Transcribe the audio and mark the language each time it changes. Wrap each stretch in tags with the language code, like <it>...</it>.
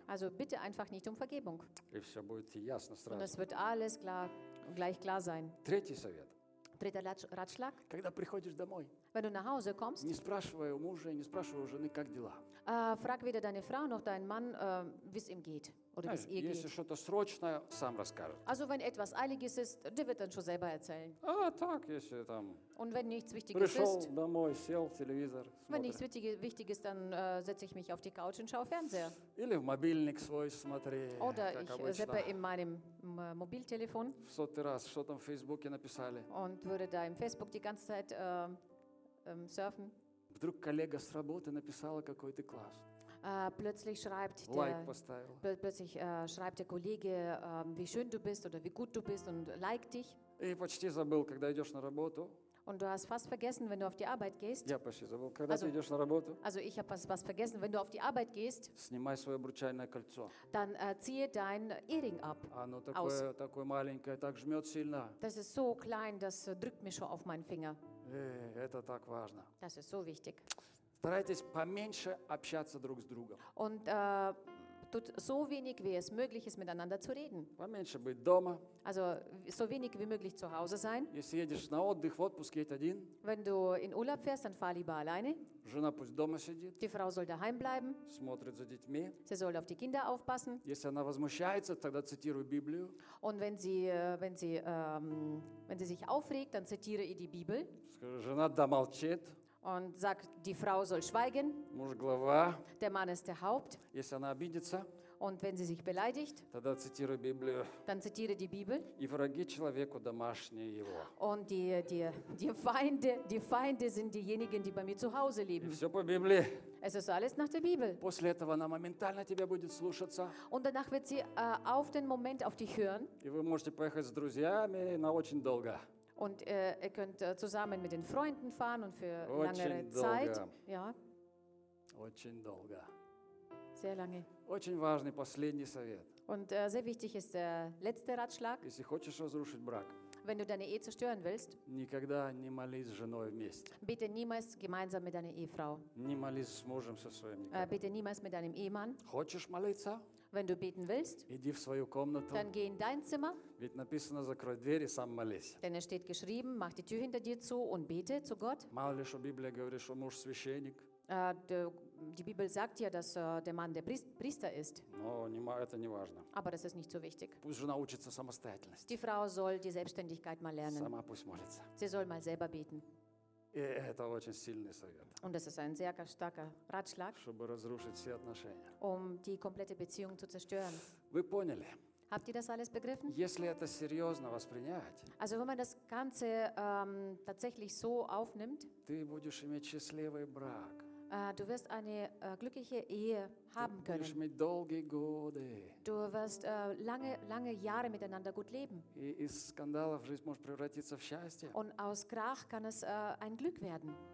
<de>Also bitte einfach nicht um Vergebung.</de> <ru>И все будет ясно сразу.</ru> <de>Und es wird alles klar, gleich klar sein.</de> <ru>Третий совет.</ru> <de>Dritter Ratschlag.</de> <ru>Когда приходишь домой.</ru> <de>Wenn du nach Hause kommst.</de> <ru>Не спрашивай у мужа, не спрашивай у жены, как дела.</ru> <de>Frag weder deine Frau noch deinen Mann, wie es ihm geht. Oder wie es ihr geht.</de> <ru>Если что-то срочное, сам расскажет.</ru> <de>Also wenn etwas eiliges ist, der wird dann schon selber erzählen.</de> <ru>А так, если там.</ru> <de>Und wenn nichts Wichtiges</de> <ru>пришел</ru> <de>ist,</de> <ru>домой, сел, телевизор, смотрит.</ru> <de>Wenn nichts Wichtiges, dann setze ich mich auf die Couch und schaue Fernseher.</de> <ru>Или в мобильник свой смотри.</ru> <de>Oder ich zappe in meinem Mobiltelefon.</de> <ru>В сотый раз, что там в Фейсбуке написали.</ru> <de>Und würde da im Facebook die ganze Zeit surfen.</de> <ru>Вдруг коллега с работы написала какой-то класс.</ru> <de>Plötzlich schreibt der Kollege, wie schön du bist oder wie gut du bist und liked dich.</de> <ru>И почти забыл, когда идешь на работу.</ru> <de>Und du hast fast vergessen, wenn du auf die Arbeit gehst.</de> <ru>Я почти забыл, когда ты идешь на работу.</ru> <de>Also ich habe was vergessen, wenn du auf die Arbeit gehst.</de> <ru>Снимай свое обручальное кольцо.</ru> <de>Dann ziehe dein Ehering ab.</de> <ru>Оно такое маленькое, так жмет сильно.</ru> <de>Das ist so klein, das drückt mich schon auf meinen Finger.</de> <ru>Это так важно.</ru> <de>Das ist so wichtig.</de> <ru>Старайтесь поменьше общаться друг с другом.</ru> <de>Und tut so wenig, wie es möglich ist, miteinander zu reden.</de> <ru>Поменьше быть дома.</ru> <de>Also so wenig wie möglich zu Hause sein.</de> <ru>Если едешь на отдых, в отпуск едь один.</ru> <de>Wenn du in Urlaub fährst, dann fahr lieber alleine.</de> <ru>Жена пусть дома сидит.</ru> <de>Die Frau soll daheim bleiben.</de> <ru>Смотрит за детьми.</ru> <de>Sie soll auf die Kinder aufpassen.</de> <ru>Если она возмущается, тогда цитируй Библию.</ru> <de>Und wenn sie sich aufregt, dann zitiere ihr die Bibel.</de> <ru>Жена да молчит.</ru> <de>Und sagt, die Frau soll schweigen.</de> <ru>Муж глава.</ru> <de>Der Mann ist der Haupt.</de> <ru>Если она обидится.</ru> <de>Und wenn sie sich beleidigt,</de> <ru>тогда цитируй Библию.</ru> <de>Dann zitiere die Bibel.</de> <ru>И враги человеку домашние его.</ru> <de>Und die Feinde sind diejenigen, die bei mir zu Hause leben.</de> <ru>И все по Библии.</ru> <de>Es ist alles nach der Bibel.</de> <ru>После этого она моментально тебя будет слушаться.</ru> <de>Und danach wird sie auf den Moment auf dich hören.</de> <ru>И вы можете поехать с друзьями на очень долго.</ru> <de>Und ihr könnt zusammen mit den Freunden fahren und für längere Zeit.</de> <ru>Ja. Очень долго.</ru> <de>Sehr lange.</de> <ru>Очень важный последний совет.</ru> <de>Und sehr wichtig ist der letzte Ratschlag.</de> <ru>Если хочешь разрушить брак,</ru> <de>wenn du deine Ehe zerstören willst,</de> <ru>никогда не молись с женой вместе.</ru> <de>Bitte niemals gemeinsam mit deiner Ehefrau.</de> <ru>Не молись с мужем со своим никогда.</ru> <de>Bitte niemals mit deinem Ehemann.</de> <ru>Хочешь молиться?</ru> <de>Wenn du beten willst,</de> <ru>иди в свою комнату,</ru> <de>dann geh in dein Zimmer.</de> <ru>Ведь написано, закрой дверь и сам молись.</ru> <de>Denn es steht geschrieben, mach die Tür hinter dir zu und bete zu Gott.</de> <ru>Мало ли, что Библия говорит, что муж священник.</ru> <de>Die Bibel sagt ja, dass der Mann der Priester ist.</de> <ru>Но это не важно.</ru> <de>Aber das ist nicht so wichtig.</de> <ru>Пусть жена учится самостоятельности.</ru> <de>Die Frau soll die Selbstständigkeit mal lernen.</de> <ru>Сама пусть молится.</ru> <de>Sie soll mal selber beten.</de> <ru>И это очень сильный совет.</ru> <de>Und das ist ein sehr starker Ratschlag.</de> <ru>Чтобы разрушить все отношения.</ru> <de>Um die komplette Beziehung zu zerstören.</de> <ru>Вы поняли?</ru> <de>Habt ihr das alles begriffen?</de> <ru>Если это серьезно воспринять.</ru> <de>Also wenn man das Ganze tatsächlich so aufnimmt.</de> <ru>Ты будешь иметь счастливый брак.</ru> <de>Du wirst eine glückliche Ehe haben können. Du wirst lange Jahre miteinander gut leben. Und aus Krach kann es ein Glück werden.</de>